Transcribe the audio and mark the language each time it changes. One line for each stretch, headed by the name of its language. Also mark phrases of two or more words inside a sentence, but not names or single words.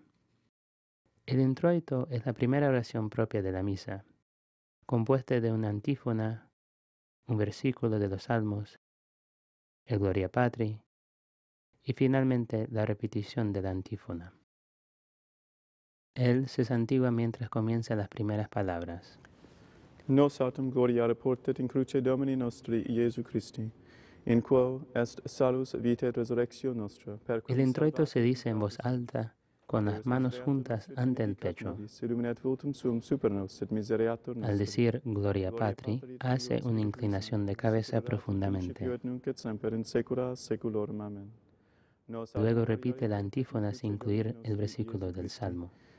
Spanish: El introito es la primera oración propia de la misa, compuesta de una antífona, un versículo de los Salmos, el Gloria Patri y finalmente la repetición de la antífona. Él se santigua mientras comienza las primeras palabras.
Latin: Nos autem gloriare portet in cruce Domini nostri Iesu Christi, in quo est salus vitae et resurrectio nostra.
Spanish: El introito se dice en voz alta, con las manos juntas ante el pecho. Al decir Gloria Patri, hace una inclinación de cabeza profundamente. Luego repite la antífona sin incluir el versículo del Salmo.